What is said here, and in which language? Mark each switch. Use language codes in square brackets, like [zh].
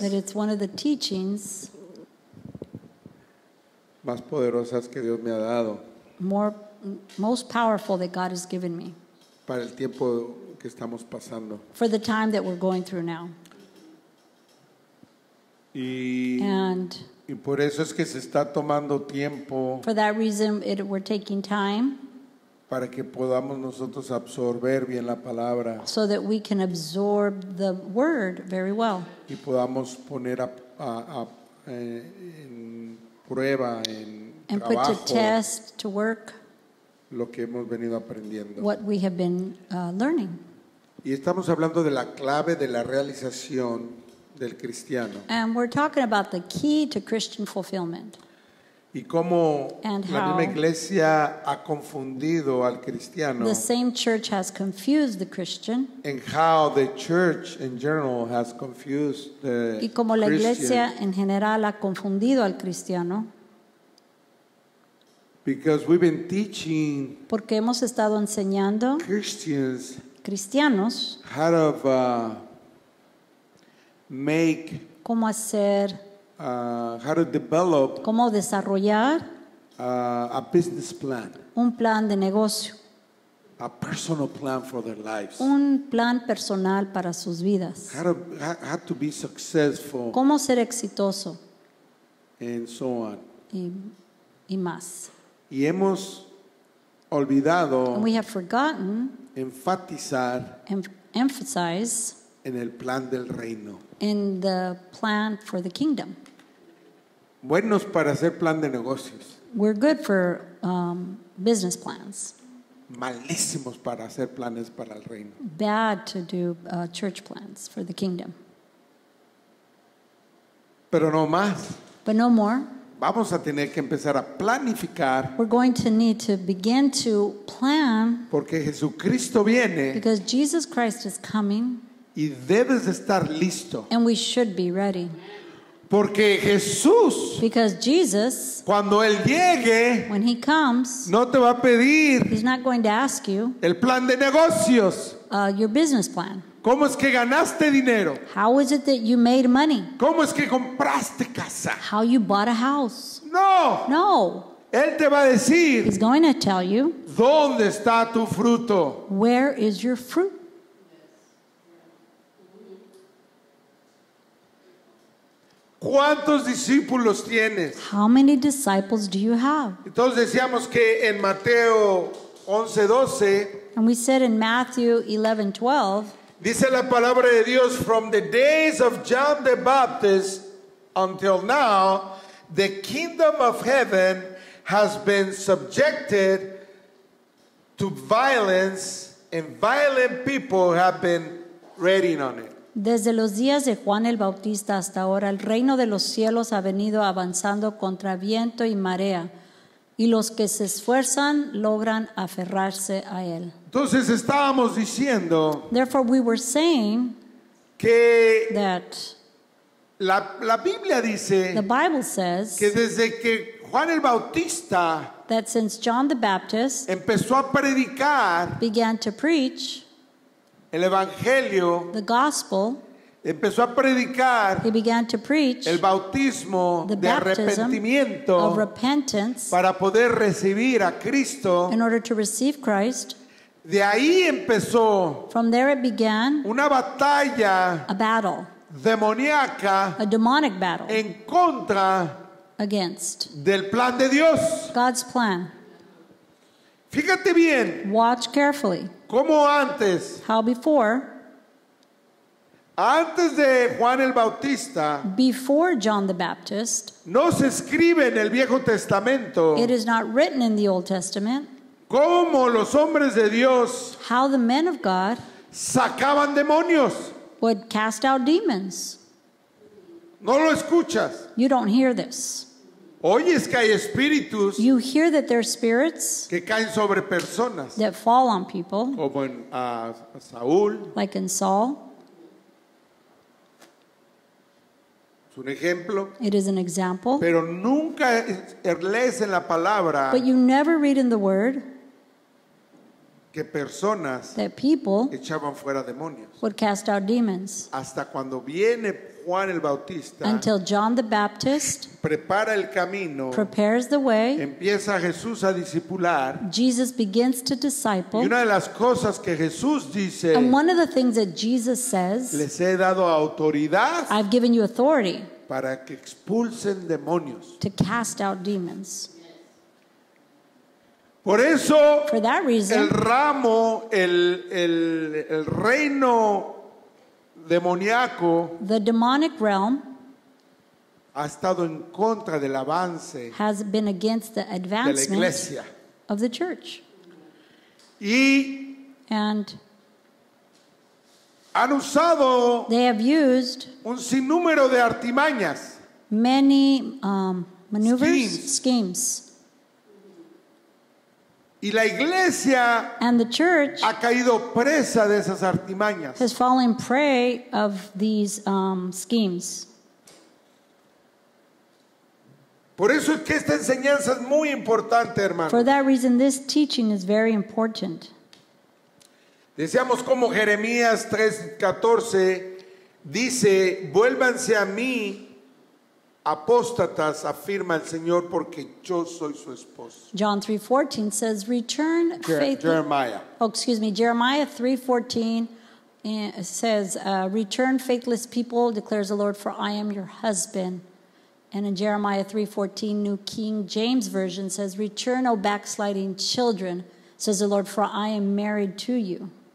[en] that it's one of the teachings [es] más poderosas que Dios me ha dado [en] most powerful that God has given me [es] para el tiempo que estamos pasando. [en] for the time that we're going through now. And [es] Y por eso es que se está tomando tiempo [en] for that reason, we're taking time [es] para que podamos nosotros absorber bien la palabra [en] so that we can absorb the word very well [es] y podamos poner en prueba, en [en] and put to [es] trabajo, [en] test, to work [es] lo que hemos venido aprendiendo. [en] what we have been learning. [es] Y estamos hablando de la clave de la realización del cristiano [en] And we're talking about the key to Christian fulfillment. [es] y cómo [en] And [es] la [en] how [es] misma iglesia ha confundido al cristiano, [en] The same church has confused the Christian, and how the church in general has confused the [es] y como la iglesia [en] Christian, [es] en general ha confundido al cristiano, [en] because we've been teaching [es] porque hemos estado enseñando [en] Christians [es] cristianos [en] how to make [es] cómo hacer, [en] how to develop [es] cómo desarrollar [en] a business plan, [es] un plan de negocio, [en] a personal plan for their lives, [es] un plan personal para sus vidas, [en] how to be successful, [es] cómo ser exitoso [en] and so on. [es] y más. Y hemos olvidado [en] And we have forgotten [es] enfatizar [en] and emphasize [es] en el plan del reino. [en] in the plan for the kingdom. [es] Buenos para hacer plan de negocios, [en] We're good for business plans, [es] malísimos para hacer planes para el reino. [en] bad to do church plans for the kingdom. [es] Pero no más. [en] But no more. [es] Vamos a tener que empezar a planificar, [en] We're going to need to begin to plan [es] porque Jesucristo viene [en] because Jesus Christ is coming [es] y debes de estar listo. [en] and we should be ready. [es] Porque Jesús, [en] Because Jesus, [es] cuando Él llegue, [en] when he comes, [es] no te va a pedir [en] he's not going to ask you [es] el plan de negocios. [en] your business plan. [es] ¿Cómo es que ganaste dinero? [en] How is it that you made money? [es] ¿Cómo es que compraste casa? [en] How you bought a house? [es] No. [en] No. [es] Él te va a decir, [en] He's going to tell you, [es] ¿dónde está tu fruto? [en] where is your fruit? [es] ¿Cuántos discípulos tienes? [en] How many disciples do you have? [es] Entonces decíamos que en Mateo 11:12 [en] And we said in Matthew 11:12 [es] Dice la palabra de Dios, [en] from the days of John the Baptist until now, the kingdom of heaven has been subjected to violence, and violent people have been reigning on it. [es] Desde los días de Juan el Bautista hasta ahora, el reino de los cielos ha venido avanzando contra viento y marea, y los que se esfuerzan logran aferrarse a él. Entonces estábamos diciendo [en] Therefore, we were saying [es] que [en] that [es] la Biblia dice [en] the Bible says [es] que desde que Juan el Bautista [en] that since John the Baptist [es] empezó a predicar [en] began to preach [es] el Evangelio, [en] the gospel, [es] empezó a predicar [en] he began to preach [es] el bautismo [en] the [es] de [en] baptism of [es] arrepentimiento [en] repentance [es] para poder recibir a Cristo. [en] in order to receive Christ. [es] De ahí empezó [en] From there it began [es] una batalla [en] a battle, [es] demoníaca [en] a demonic battle [es] en contra [en] against [es] del plan de Dios. [en] God's plan. [es] Fíjate bien [en] Watch carefully [es] cómo antes [en] how before [es] de Juan el Bautista [en] before John the Baptist, [es] no se escribe en el Viejo Testamento [en] it is not written in the Old Testament [es] cómo los hombres de Dios [en] how the men of God [es] sacaban demonios. [en] would cast out demons. [es] No lo escuchas. [en] You don't hear this. [es] Oyes que hay espíritus [en] You hear that there are spirits [es] que caen sobre personas, [en] that fall on people, [es] como en Saúl, [en] like in Saul. [es] es un ejemplo, [en] It is an example. [es] pero nunca lees en la palabra [en] But you never read in the Word [es] que personas [en] that people [es] echaban fuera demonios. [en] would cast out demons [es] Hasta cuando viene Juan el Bautista, [en] until John the Baptist [es] prepara el camino, [en] prepares the way. [es] empieza Jesús a discipular, [en] Jesus begins to [es] y [en] disciple. [es] una de las cosas que Jesús dice, [en] And one of the things that Jesus says, [es] les he dado autoridad [en] I've given you authority [es] para que expulsen demonios. [en] to cast out demons. [es] Por eso [en] For that [es] el [en] reason, [es] ramo, el reino demoníaco [en] the demonic realm [es] ha estado en contra del avance [en] has been against the [es] de la [en] advancement [es] iglesia. [en] of the church. [es] Y [en] And [es] han usado [en] they have used [es] un sinnúmero de artimañas. [en] many maneuvers, schemes. [es] Y la iglesia [en] And the church [es] ha caído presa de esas artimañas. [en] has fallen prey of these schemes. [es] Por eso es que esta enseñanza es muy importante, hermano. [en] For that reason, this teaching is very important. [es] Decíamos como Jeremías 3:14 dice, vuélvanse a mí, apóstatas, afirma el Señor, porque yo soy su esposo. [en] John 3:14 says, "Return faithful." Jeremiah. Jeremiah 3:14 says, "Return faithless people, declares the Lord, for I am your husband." And in Jeremiah 3:14, New King James Version says, "Return, O backsliding children, says the Lord, for I am married to you."